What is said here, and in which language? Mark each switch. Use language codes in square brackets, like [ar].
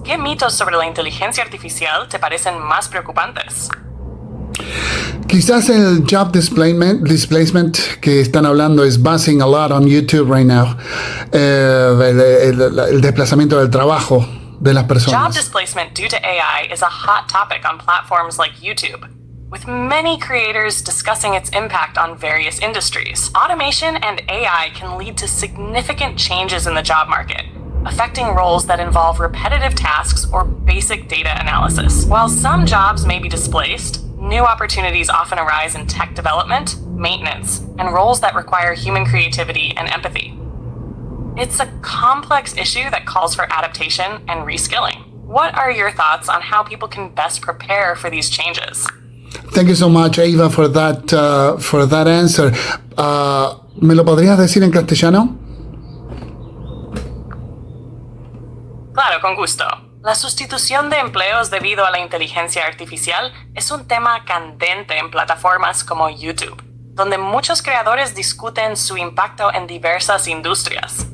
[es] ¿Qué mitos sobre la inteligencia artificial te parecen más preocupantes? Quizás el [en] job displacement [es] que están hablando es [en] buzzing a lot on YouTube right now. [es] El desplazamiento del trabajo de las personas. [en] Job displacement due to AI is a hot topic on platforms like YouTube, with many creators discussing its impact on various industries. Automation and AI can lead to significant changes in the job market, affecting roles that involve repetitive tasks or basic data analysis. While some jobs may be displaced, new opportunities often arise in tech development, maintenance, and roles that require human creativity and empathy. It's a complex issue that calls for adaptation and reskilling. What are your thoughts on how people can best prepare for these changes? Thank you so much, Ava, for that answer. [es] ¿Me lo podrías decir en castellano? Claro, con gusto. La sustitución de empleos debido a la inteligencia artificial es un tema candente en plataformas como YouTube, donde muchos creadores discuten su impacto en diversas industrias.